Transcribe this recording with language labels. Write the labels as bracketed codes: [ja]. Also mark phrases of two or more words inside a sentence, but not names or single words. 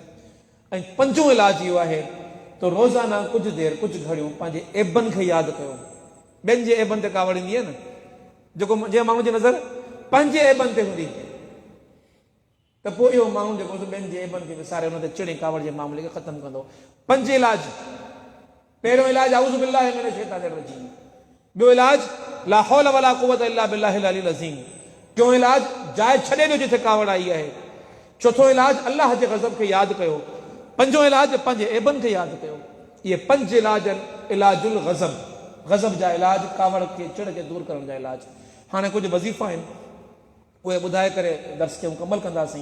[sd] ऐं पंजो इलाज इहो आहे त रोज़ाना कुझु देरि कुझु घड़ियूं पंहिंजे ऐबनि खे यादि कयो। ॿियनि जे ऐबनि ते कावड़ ईंदी आहे न, जेको जंहिं माण्हू जी नज़र पंहिंजे ऐबनि ते हूंदी त पोइ इहो माण्हू जेको ॿियनि जे ऐबनि खे विसारे हुन ते चिड़े कावड़ जे मामले खे ख़तमु कंदो। पंज इलाज। पहिरियों इलाज [ar] أعوذ بالله من الشيطان الرجيم. [sd] ॿियो इलाज [ar] لا حول ولا قوة إلا بالله العلي العظيم. [sd] टियों इलाज जाइ छॾे ॾियो जिथे कावड़ आई आहे। चोथों इलाज अलाह जे गज़ब खे यादि कयो। पंजो इलाज पंहिंजे ऐबनि खे यादि कयो। इहे पंज इलाज [ar] علاج الغضب, [sd] गज़ब जा इलाज, कावड़ खे चिड़ खे दूरि करण जा इलाज। हाणे कुझु वज़ीफ़ा आहिनि, उहे ॿुधाए करे दर्स खे मुकमल कंदासीं।